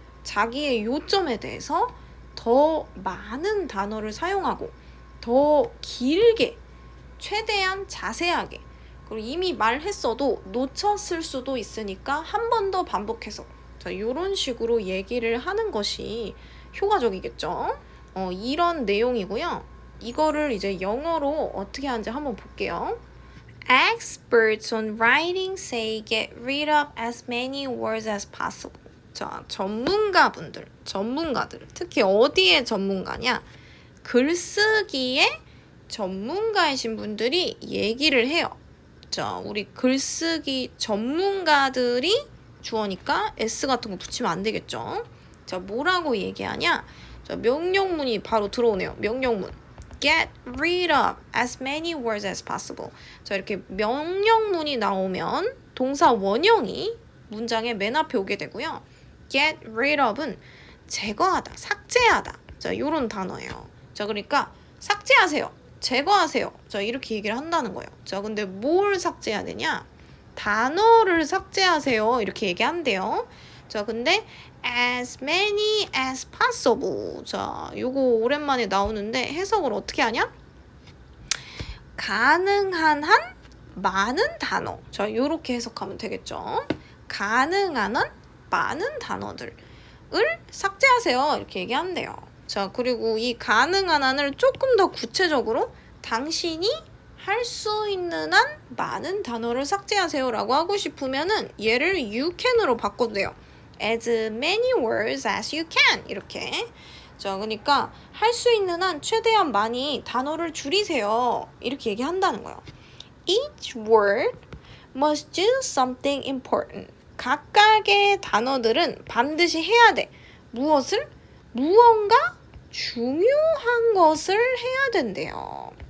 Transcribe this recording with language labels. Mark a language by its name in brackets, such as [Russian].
[Korean] 자기의 요점에 대해서 더 많은 단어를 사용하고 더 길게 최대한 자세하게 그리고 이미 말했어도 놓쳤을 수도 있으니까 한 번 더 반복해서 자, 이런 식으로 얘기를 하는 것이 효과적이겠죠. 이런 내용이고요. 이거를 이제 영어로 어떻게 하는지 한번 볼게요. [English] Experts on writing say get rid of as many words as possible. [Korean] 자, 전문가들, 특히 어디에 전문가냐? 글쓰기에 전문가이신 분들이 얘기를 해요. 자, 우리 글쓰기 전문가들이 주어니까 S 같은 거 붙이면 안 되겠죠. 자, 뭐라고 얘기하냐? 자, 명령문이 바로 들어오네요. 명령문. [English] Get rid of as many words as possible. [Korean] 자, 이렇게 명령문이 나오면 동사 원형이 문장의 맨 앞에 오게 되고요. [English] Get rid of [Korean] 은 제거하다, 삭제하다. 자, 요런 단어예요. 자, 그러니까 삭제하세요. 제거하세요. 자, 이렇게 얘기를 한다는 거예요. 자, 근데 뭘 삭제해야 되냐? 단어를 삭제하세요. 이렇게 얘기한대요. 자, 근데 [English] as many as possible. [Korean] 자, 요거 오랜만에 나오는데 해석을 어떻게 하냐? 가능한 한 많은 단어. 자, 요렇게 해석하면 되겠죠. 가능한 한 많은 단어들을 삭제하세요. 이렇게 얘기한대요. 자, 그리고 이 가능한 한을 조금 더 구체적으로 당신이 할 수 있는 한 많은 단어를 삭제하세요 라고 하고 싶으면은 얘를 [English] you can [Korean] 으로 바꿔도 돼요. [English] as many words as you can [Korean] 이렇게. 자, 그러니까 할 수 있는 한 최대한 많이 단어를 줄이세요. 이렇게 얘기한다는 거예요. [English] Each word must do something important. [Korean] 각각의 단어들은 반드시 해야 돼. 무엇을? 무언가 중요한 것을 해야 된대요.